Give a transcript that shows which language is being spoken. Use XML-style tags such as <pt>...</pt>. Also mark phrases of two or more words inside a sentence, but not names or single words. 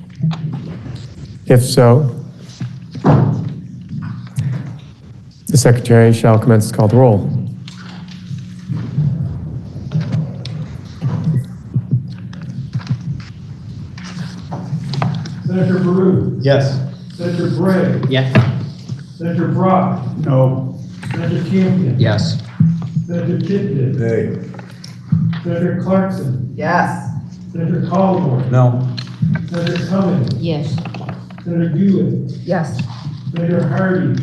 <en>If so, the secretary shall commence to call the roll. Senator Baru. Yes. Senator Bray. Yes. Senator Brock. No. Senator Campion. Yes. Senator Titman. Nay. Senator Clarkson. Yes. Senator Calder. No. Senator Cummings. Yes. Senator Hewitt. Yes. Senator Hardy.</en>